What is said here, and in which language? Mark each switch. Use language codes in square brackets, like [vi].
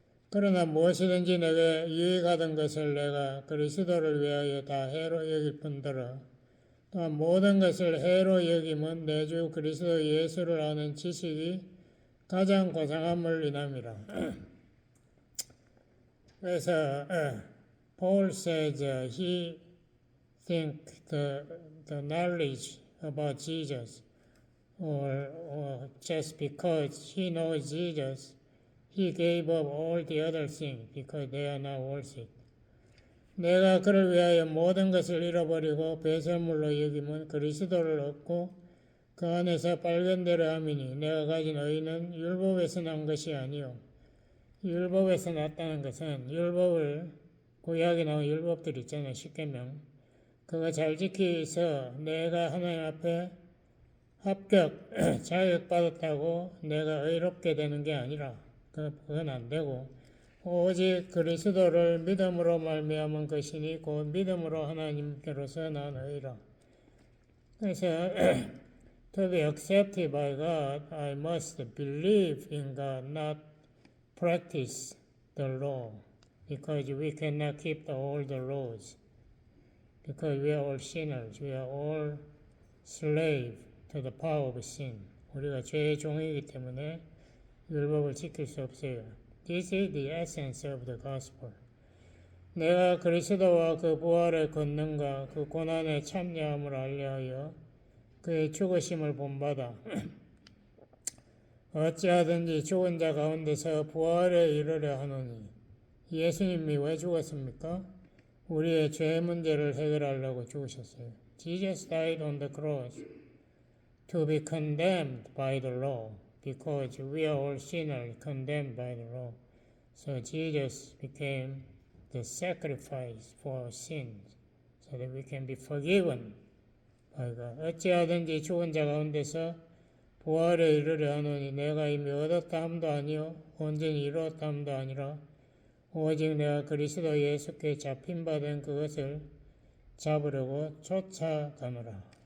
[ko] 그러나 무엇이든지 내게 유익하던 것을 내가 그리스도를 위하여 다 해로 여길 뿐더러 또한 모든 것을 해로 여김은 내 주 그리스도 예수를 아는 지식이 가장 고상함을 인함이라. 그래서 [en] Paul says he think the knowledge about Jesus or just because he knows Jesus he gave up all the other things because they are not worth it. [ko] 내가 그를 위하여 모든 것을 잃어버리고 배설물로 여김은 그리스도를 얻고 그 안에서 발견되려 함이니 내가 가진 의는 율법에서 난 것이 아니요 율법에서 났다는 것은 율법을 구약에 나온 율법들 있잖아요. 십계명 그거 잘 지키서 내가 하나님 앞에 합격 자격받았다고 내가 의롭게 되는 게 아니라 그건 안 되고 오직 그리스도를 믿음으로 말미암은 것이니 곧 믿음으로 하나님께로서 난 의라. 그래서 [en] to be accepted by God, I must believe in God, not practice the law, because we cannot keep all the laws, because we are all sinners, we are all slave to the power of sin. [ko] 우리가 죄의 종이기 때문에 율법을 지킬 수 없어요. [en] This is the essence of the gospel. [ko] 내가 그리스도와 그 부활의 권능과 그 고난의 참여함을 알려하여 그의 죽으심을 본받아 어찌하든지 죽은 자 가운데서 부활에 이르려 하노니 예수님이 왜 죽었습니까? 우리의 죄 문제를 해결하려고 죽으셨어요. [en] Jesus died on the cross to be condemned by the law because we are all sinners condemned by the law. So Jesus became the sacrifice for our sins so that we can be forgiven by God. [ko] 어찌하든지 죽은 자 가운데서 부활에 이르려 하노니 내가 이미 얻었다 함도 아니요 온전히 이루었다 함도 아니라 오직 내가 그리스도 예수께 잡힌바된 그것을 잡으려고 쫓아가노라.